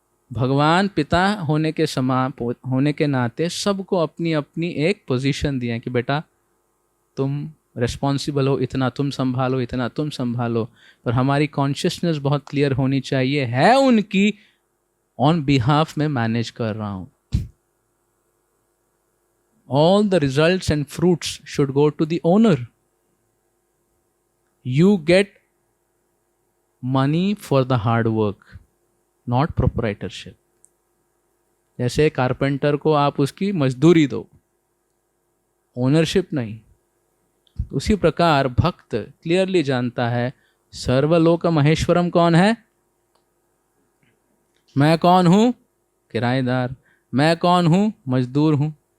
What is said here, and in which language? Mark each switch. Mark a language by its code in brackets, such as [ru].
[hi] भगवान पिता होने के समान होने के नाते सबको अपनी अपनी एक पोजीशन दिया है कि बेटा तुम रिस्पॉन्सिबल हो, इतना तुम संभालो, इतना तुम संभालो। पर हमारी कॉन्शियसनेस बहुत क्लियर होनी चाहिए, है उनकी [en] on behalf [hi] में मैनेज कर रहा हूं। [en] All the results and fruits should go to the owner. You get money for the hard work, not proprietorship. [hi] जैसे कारपेंटर को आप उसकी मजदूरी दो, ओनरशिप नहीं। उसी प्रकार भक्त क्लियरली जानता है सर्वलोक महेश्वरम कौन है? मैं कौन हूं? किराएदार। मैं कौन हूं? मजदूर हूं।